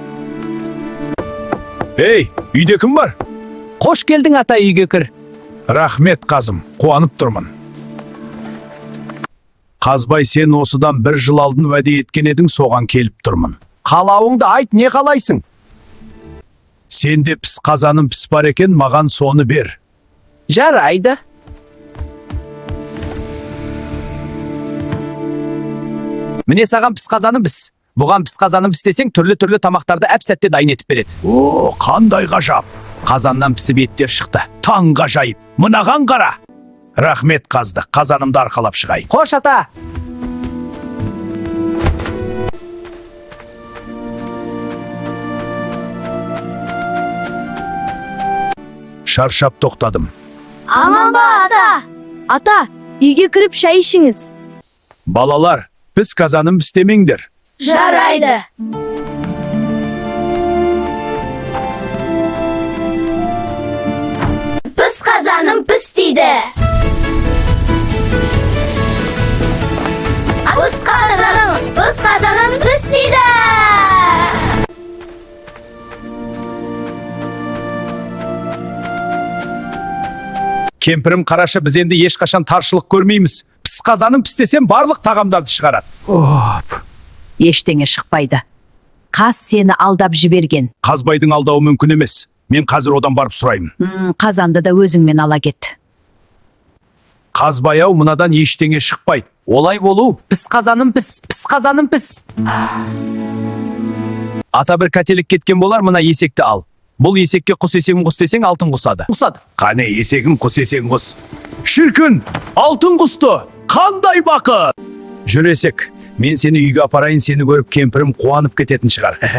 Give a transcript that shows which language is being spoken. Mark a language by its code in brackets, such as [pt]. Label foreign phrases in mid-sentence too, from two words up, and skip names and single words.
[kk] Ей, үйде кім бар? Қош келдің ата, үйге кір. Рахмет қазым, қуанып тұрмын. Қазбай, сен осыдан бір жыл алдын уәде еткен едің, соған келіп тұрмын. Қалауыңды айт, не қалайсың? Сенде піс қазаным піс бар екен, маған соны бер. Жарайды. Міне саған піс қазаным піс. Бұған піс қазаным піс десең, түрлі тамақтарды әп-сәтте дайын етіп береді. О, қандай ғажап. Қазаннан пісіп еттер шықты. Таң ғажайып. Мынаған қара. Рахмет қазды. Қазанымды арқалап шығайын. Қош ата. Шаршап тоқтадым. Аман ба ата. Ата, үйге кіріп шай ішіңіз. Балалар, піс қазаным піс демеңдер. Жарайды. Піс қазаным піс дейді. Піс қазаным піс дейді. Кемпірім, қарашы, біз енді ешқашан таршылық көрмейміз. Піс қазаным піс десем, барлық тағамдарды шығарады. Ештеңе шықпайды. Қаз сені алдап жіберген. Қазбайдың алдауы мүмкін емес. Мен қазір одан барып сұраймын. Қазанды да өзіңмен ала кет. Қазбай ау, мынадан ештеңе шықпайды. Олай болу, піс қазаным піс, піс қазаным піс. Ата, бір қателік кеткен болар, мына есекті ал. Бұл есекке құс есегім құс десең, алтын құсады. Құсады. Қане, есегім құс, есегім құс. Шіркін, алтын құсты. Қандай бақыт! Жүр есек, мен сені үйге апарайын, сені көріп кемпірім қуанып кететін шығар.